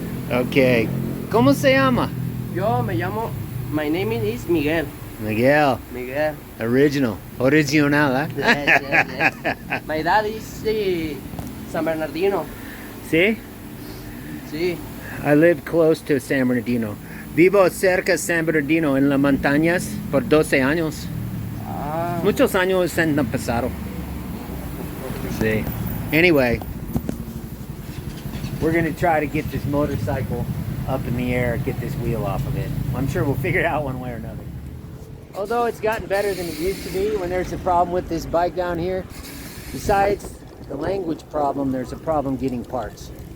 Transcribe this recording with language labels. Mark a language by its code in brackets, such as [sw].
[es] Okay. ¿Cómo se llama? Yo me llamo, [en] my name is Miguel. Miguel. Miguel. Original. Original, huh? Yes, yes, yes. My dad is San Bernardino. See? [es] Sí. [en] I lived close to San Bernardino. [es] Vivo cerca de San Bernardino en las montañas por 12 años. Ah. Muchos años en el pasado. Sí. [en] Anyway, we're gonna try to get this motorcycle up in the air, get this wheel off of it. I'm sure we'll figure it out one way or another. Although it's gotten better than it used to be when there's a problem with this bike down here. Besides the language problem, there's a problem getting parts.